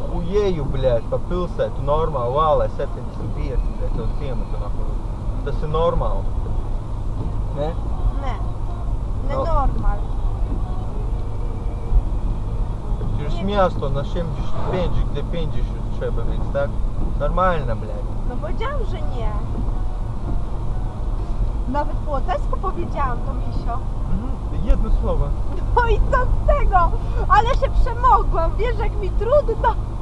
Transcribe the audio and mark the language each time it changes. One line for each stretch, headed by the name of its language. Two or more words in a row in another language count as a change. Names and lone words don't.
Latvian: ieju, bļēt, pa pilsētu normāli, vālē 75, bļēt, to ciematu nahuru. Tas ir normāli. Ne?
Russian: Не. Ненормально.
Polish: Через miasto na 75, gdzie 50 trzeba mieć, tak? Normalne, bļēt. No powiedziałam, że nie. Nawet po łotewsku powiedziałam to, Misio. Jedno słowo. No i co z tego? Ale się przemogłam, wiesz jak mi trudno.